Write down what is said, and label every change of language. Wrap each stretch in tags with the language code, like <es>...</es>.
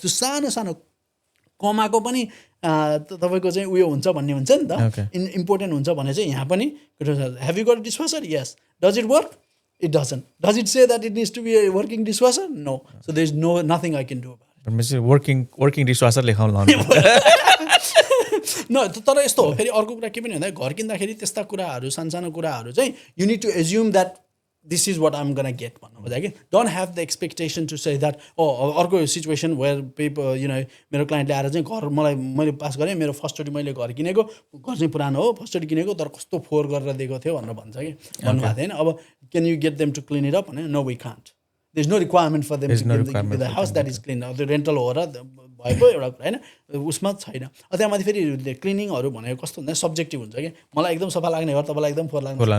<ne>त्यो सानो सानो कमाको पनि तपाईँको चाहिँ उयो हुन्छ भन्ने हुन्छ नि त इम्पोर्टेन्ट हुन्छ भने चाहिँ यहाँ पनि</ne> <en>Have you got dishwasher yes does it work it doesn't. Does it say that it needs to be a working dishwasher? No. So there's nothing I can do about it. Working dishwasher</en> <ne>लेखाउनु न तर यस्तो हो फेरि अर्को कुरा के पनि भन्दा घर किन्दाखेरि त्यस्ता कुराहरू सानसानो कुराहरू चाहिँ</ne> <en>you need to assume that this is what I'm gonna get</en> <ne>भन्नु खोजेँ कि</ne> <en>don't have the expectation to say that</en> <ne>अर्को सिचुएसन वेयर पेपर मेरो क्लाइन्टले आएर चाहिँ घर मैले पास गरेँ मेरो फर्स्टचोटि मैले घर किनेको घर चाहिँ पुरानो हो फर्स्टचोटि किनेको तर कस्तो फोहोर गरेर दिएको थियो भनेर भन्छ कि भन्नुभएको थियो होइन अब</ne> <en>can you get them to clean it up</en> <ne>भने</ne> <en>no we can't there is no requirement for them the house that is clean</en> <ne>अब त्यो रेन्टल हो र भएको एउटा कुरा होइन उसमा छैन त्यहाँ माथि फेरि क्लिनिङहरू भनेको कस्तो हुन्छ सब्जेक्टिभ हुन्छ कि मलाई एकदम सफा लाग्ने घर तपाईँलाई एकदम फोहोर लाग्न</ne>